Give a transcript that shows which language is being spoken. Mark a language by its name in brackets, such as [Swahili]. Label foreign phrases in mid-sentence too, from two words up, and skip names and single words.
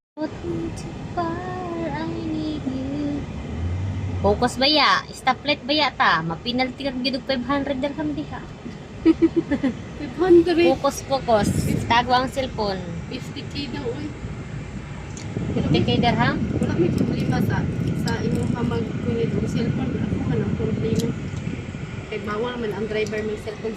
[English] I need you. Focus [Hiligaynon] ba ya? Stoplight ba ya ta? Mapinalty kag gid og 500 dirham diha. 500. Focus. Tago ang cellphone. 50k daw oy. 50k dirham. Wala may problema sa imong mag-kunin og cellphone. Ako man ang problema. Kay bawal man ang driver may cellphone.